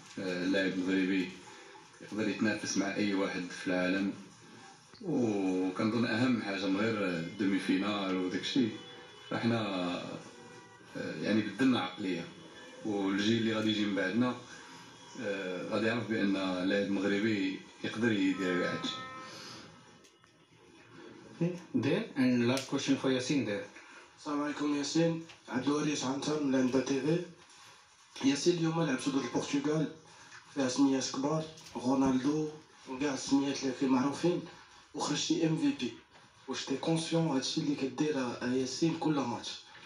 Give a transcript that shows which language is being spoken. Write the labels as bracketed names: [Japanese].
[Arabic] اللاعب المغربي يقدر يتنافس مع اي واحد في العالم، وكنظن اهم حاجه من غير دومي فينال وداكشي فاحنا يعني بدلنا عقليه، والجيل اللي غادي يجي من بعدنا غادي يعرف بان اللاعب المغربي يقدر يدير كاع هادشي. [English] There and last question for Yasin there. [Arabic] السلام عليكم ياسين. عبد الوريث عنتر من عنبه تي في. ياسين، اليوم لعبتو ضد البرتغال فيها سميات كبار، رونالدو وكاع السميات اللي فيه معروفين، وخرجتي MVP. واش تي كونسيون هادشي اللي كدير ياسين كل ماتش؟